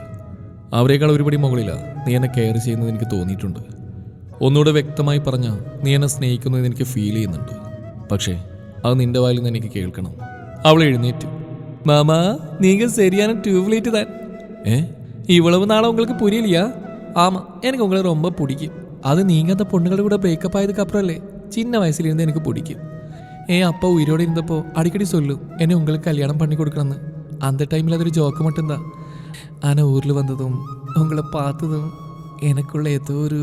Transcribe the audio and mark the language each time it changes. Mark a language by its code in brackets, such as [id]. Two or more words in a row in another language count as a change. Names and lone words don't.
[ml] അവരെക്കാൾ ഒരുപടി മുകളിലാണ് നീ എന്നെ കെയർ ചെയ്യുന്നത് എനിക്ക് തോന്നിയിട്ടുണ്ട്. ഒന്നുകൂടെ വ്യക്തമായി പറഞ്ഞാൽ നീ എന്നെ സ്നേഹിക്കുന്നത് എനിക്ക് ഫീൽ ചെയ്യുന്നുണ്ട്. പക്ഷേ അത് നിന്റെ വായിൽ നിന്ന് എനിക്ക് കേൾക്കണം. അവൾ എഴുന്നേറ്റു. [ta] மாமா நீங்க [ml] ശരിയാണ് ട്യൂബ്ലൈറ്റ് താൻ. [ta] இவ்வளவு நாளா உங்களுக்கு புரியலையா? ஆமாம், எனக்கு உங்களை ரொம்ப பிடிக்கும். அது நீங்கள் அந்த பொண்ணுகளை கூட பிரேக்கப் ஆயதுக்கு அப்புறம் இல்லை, சின்ன வயசுலேருந்து எனக்கு பிடிக்கும். அப்பா உயிரோடு இருந்தப்போ அடிக்கடி சொல்லும் என்னை உங்களுக்கு கல்யாணம் பண்ணி கொடுக்கணும்னு. அந்த டைமில் அது ஒரு ஜோக்கு மட்டும்தான். ஆனால் ஊரில் வந்ததும் உங்களை பார்த்ததும் எனக்குள்ள ஏதோ ஒரு...